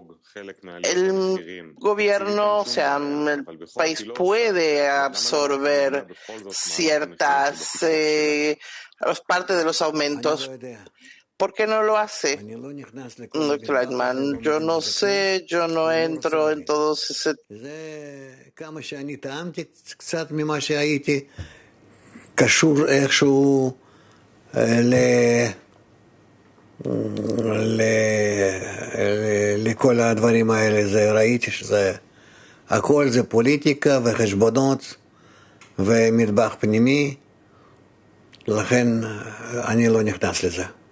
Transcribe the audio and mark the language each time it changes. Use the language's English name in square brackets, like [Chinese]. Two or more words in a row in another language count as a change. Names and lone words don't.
[Spanish] El gobierno, o sea, el país puede absorber ciertas parte de los aumentos. ¿Por qué no lo hace, doctor Leitman? Yo no sé, yo no entro en todos ese... [Hebrew] קשור איכשהו לכל הדברים האלה. זה ראיתי שזה הכל זה פוליטיקה וחשבונות ומטבח פנימי, לכן אני לא נכנס לזה.